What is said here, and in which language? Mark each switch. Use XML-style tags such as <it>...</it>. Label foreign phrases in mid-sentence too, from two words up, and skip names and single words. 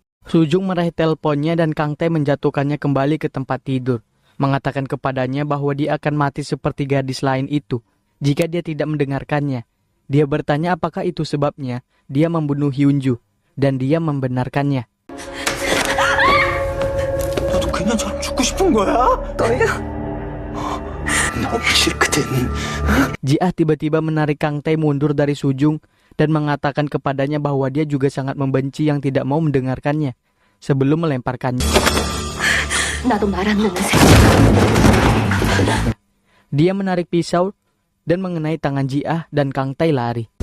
<id>Sujung meraih teleponnya dan Kang Tai menjatuhkannya kembali ke tempat tidur, mengatakan kepadanya bahwa dia akan mati seperti gadis lain itu jika dia tidak mendengarkannya. Dia bertanya apakah itu sebabnya dia membunuh Hyunju, dan dia membenarkannya.</id> <ko>너도 그냥 저랑 죽고 싶은 거야? 너야? 너무 싫거든.</ko> <id>Jiah tiba-tiba menarik Kang Tai mundur dari Sujung dan mengatakan kepadanya bahwa dia juga sangat membenci yang tidak mau mendengarkannya sebelum melemparkannya. Dia menarik pisau dan mengenai tangan Jiah dan Kang Tai lari.</id>